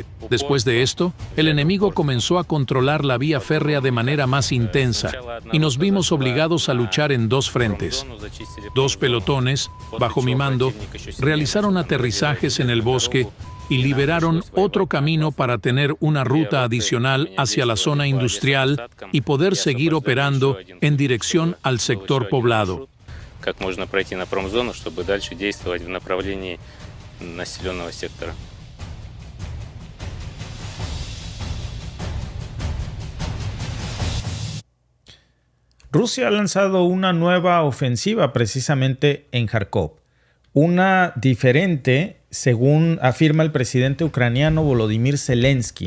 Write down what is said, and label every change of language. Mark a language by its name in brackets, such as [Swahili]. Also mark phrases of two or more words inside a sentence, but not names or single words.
[Spanish] Después de esto, el enemigo comenzó a controlar la vía férrea de manera más intensa y nos vimos obligados a luchar en dos frentes. Dos pelotones, bajo mi mando, realizaron aterrizajes en el bosque y liberaron otro camino para tener una ruta adicional hacia la zona industrial y poder seguir operando en dirección al sector poblado. [Russian] Как можно пройти на промзону, чтобы дальше действовать в направлении населенного сектора. [Spanish] Rusia ha lanzado una nueva ofensiva precisamente en Kharkov. Una diferente, según afirma el presidente ucraniano Volodymyr Zelensky.